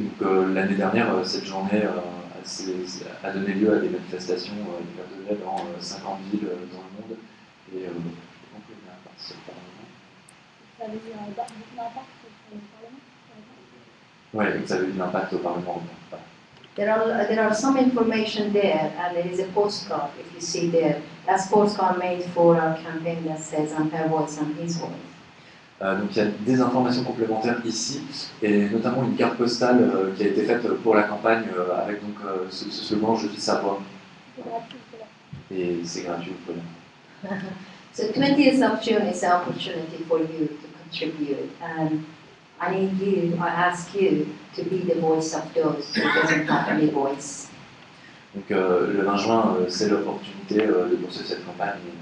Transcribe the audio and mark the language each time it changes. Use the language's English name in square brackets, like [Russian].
[French] L'année dernière, cette journée a donné lieu à des manifestations dans 50 villes dans le monde. Et donc, il y a un impact sur le Parlement. Ça avait eu un impact sur le Parlement? Oui, ça avait eu un impact au Parlement européen. [English] There are some information there, and there is a postcard, if you see there. That's postcard made for our campaign that says "I'm her voice, I'm his voice." [French] Donc il y a des informations complémentaires ici, et notamment une carte postale qui a été faite pour la campagne avec donc, ce slogan « Je suis sa voix ». Et c'est gratuit, vous pouvez. [English] So 20th of June is an opportunity for you to contribute, and I ask you to be the voice of those who doesn't have any voice. [French] Donc le 20 juin, c'est l'opportunité de poursuivre cette campagne.